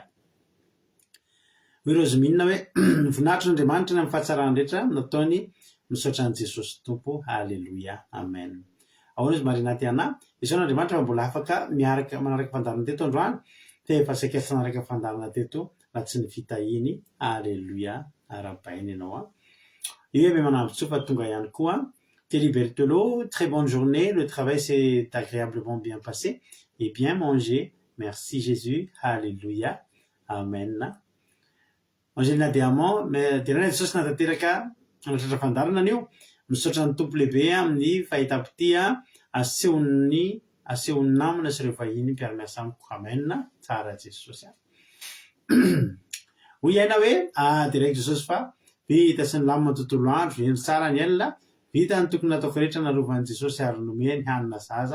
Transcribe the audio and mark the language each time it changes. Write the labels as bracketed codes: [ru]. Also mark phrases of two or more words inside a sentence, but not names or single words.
[mg] Hoy Roseminina hoe voninahitra n'Andriamanitra ny amin'ny fahatsarany rehetra nataony misaotra an' Jesosy Tompo. Halleloia, amen. Ahoana izy marina ty anahy izao n'Andriamanitra fa mbola afaka manaraka fandarana teto androany, te efa saika tsy nanaraka fandarana teto raha tsy ny fitahiny. Halleloia, arabainy ianao io hoe manamby tsofa tonga ihany koa. [fr] Thierry Berthelot, très bonne journée, le travail s'est agréablement bien passé et bien mangé, merci Jésus. [mg] Halleluia, amen. Angelina Diamant, mais tena Jesosy natateraka anatratra fandarana anio, misaotra ny tompo lehibe amin'ny fahitapity asehony namana sy ireo vahiny mpiara-miasa amiko. Amen, tsara Jesosy. Hoy iaina hoe direct Jesosy fa vita sy ny lamina tontolo andro, eny tsara ny elona, vita ny tokony nataoko rehetra narovan'i Jesosy ary nomeny hanina zaza.